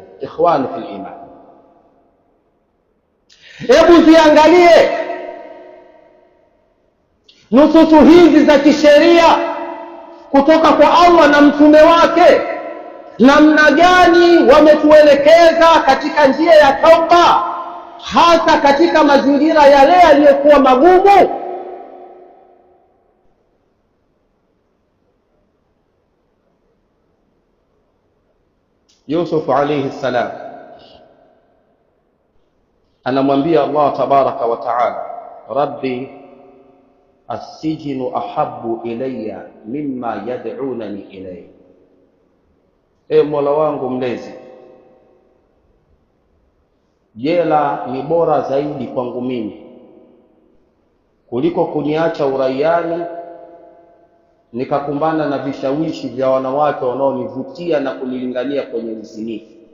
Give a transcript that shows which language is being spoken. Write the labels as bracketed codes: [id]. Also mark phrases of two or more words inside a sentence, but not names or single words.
[ar] إخواني في الإيمان, [sw] hebu ziangalie nususu hizi za kisheria kutoka kwa Allah na mtume wake, namna gani wametuelekeza katika njia ya tauba, hasa katika mazingira yale yaliyokuwa magumu. Yusuf [ar] عليه السلام [sw] anamwambia Allah [ar] تبارك وتعالى, رب السجن أحب إلي مما يدعونني إليه, [sw] Mola wangu mlezi, jela ni bora zaidi kwangu mimi kuliko kuniacha uraiani nikakumbana na vishawishi vya wanawake wanaonivutia na kunilingania kwenye uzinifu.